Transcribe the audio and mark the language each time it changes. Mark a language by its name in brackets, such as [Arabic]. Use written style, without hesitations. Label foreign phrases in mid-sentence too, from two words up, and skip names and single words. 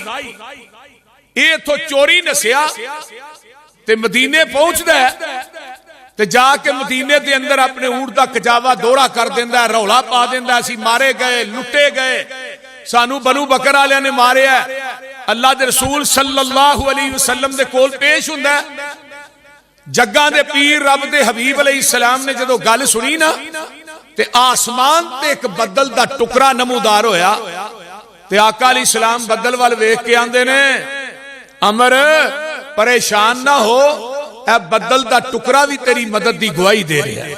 [Punjabi] ਯੇ ਇੱਥੋਂ ਚੋਰੀ ਨੱਸਿਆ ਤੇ ਮਦੀਨੇ ਪਹੁੰਚਦਾ ਤੇ ਜਾ ਕੇ ਮਦੀਨੇ ਕੇ ਅੰਦਰ ਆਪਣੇ ਊਠ ਦਾ ਕਜਾਵਾ ਦੋਹਰਾ ਕਰ ਦੇਂਦਾ, ਰੌਲਾ ਪਾ ਦੇਂਦਾ, ਅਸੀਂ ਮਾਰੇ ਗਏ, ਲੁੱਟੇ ਗਏ, ਸਾਨੂੰ ਬਨੂ ਬਕਰ ਵਾਲਿਆਂ ਨੇ ਮਾਰਿਆ। ਅੱਲਾਹ ਦੇ ਰਸੂਲ [Arabic] صلى الله عليه وسلم [Punjabi] ਦੇ ਕੋਲ ਪੇਸ਼ ਹੁੰਦਾ। ਜੱਗਾਂ ਦੇ ਪੀਰ ਰੱਬ ਦੇ ਹਬੀਬ ਅਲੈਹਿੱਸਲਾਮ ਨੇ ਜਦੋਂ ਗੱਲ ਸੁਣੀ ਨਾ ਤੇ ਆਸਮਾਨ ਤੇ ਇੱਕ ਬੱਦਲ ਦਾ ਟੁਕੜਾ ਨਮੂਦਾਰ ਹੋਇਆ ਤੇ ਆਕਾ ਅਲੈਹਿੱਸਲਾਮ ਬੱਦਲ ਵੱਲ ਵੇਖ ਕੇ ਆਂਹਦੇ ਨੇ, ਅਮਰ ਪਰੇਸ਼ਾਨ ਨਾ ਹੋ, ਏ ਬੱਦਲ ਦਾ ਟੁਕੜਾ ਵੀ ਤੇਰੀ ਮਦਦ ਦੀ ਗਵਾਹੀ ਦੇ ਰਿਹਾ ਹੈ।